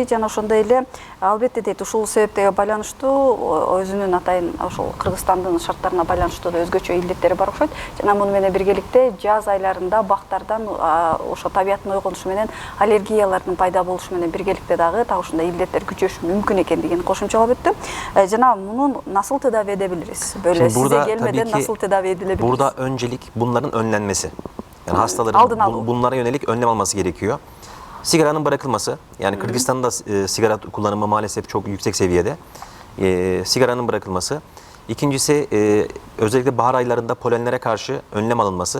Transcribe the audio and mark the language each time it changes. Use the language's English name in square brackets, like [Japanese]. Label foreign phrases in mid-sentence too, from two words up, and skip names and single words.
[Kyrgyz] Жана ошондой эле албетте дейт, ушул себептерге байланыштуу өзүнүн атайын ошол Кыргызстандын шарттарына байланыштуу да өзгөчө илдеттери бар окшойт. Жана муну менен биргеликте жаз айларында бактардан ошо табияттын ойгонушу менен аллергиялардын пайда болушу менен биргеликте дагы так ушундай илдеттер күчөшү мүмкүн экендигин кошумчалап өттү. Жана муну [Turkish] nasıl tedavi edebiliriz? Böyle size gelmeden nasıl tedavi edilebiliriz? Burada öncelik bunların önlenmesi. Yani hastaların bunlara yönelik önlem alması gerekiyor. Sigaranın bırakılması, yani Kırgızistan'da sigara kullanımı maalesef çok yüksek seviyede. Sigaranın bırakılması. İkincisi özellikle bahar aylarında polenlere karşı önlem alınması.